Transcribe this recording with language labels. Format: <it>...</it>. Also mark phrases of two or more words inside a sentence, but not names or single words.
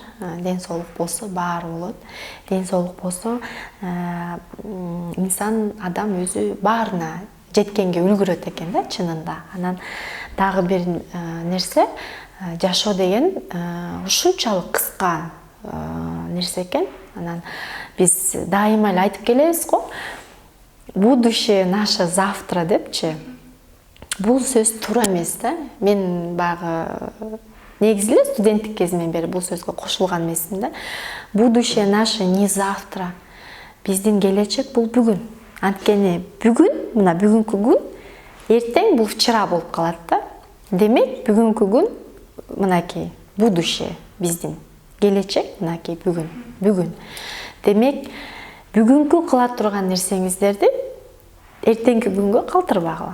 <ky>Ден соолук болсо баары болот. Ден соолук болсо инсан, адам өзү баарына жеткенге үлгүрөт экен да, чынында. Анан дагы бир нерсе, жашоо деген ушунчалык кыска нерсе экен. Анан биз дайыма эле айтып келебиз го,</ky> <ru>будущее наше завтра</ru> <ky>депчи. Бул сөз туура эмес да. Мен баягы негизи эле студенттик кезимден бери бул сөзгө кошулган эмесмин да.</ky> <ru>Будущее наше не завтра.</ru> <ky>Биздин келечек бул бүгүн. Анткени бүгүн, мына бүгүнкү күн, эртең бул вчера болуп калат да. Демек, бүгүнкү күн мынакей будущее биздин. Келечек мынакей бүгүн. Демек, бүгүнкү кыла турган нерсеңиздерди эртеңки күнгө калтырбагыла.</ky>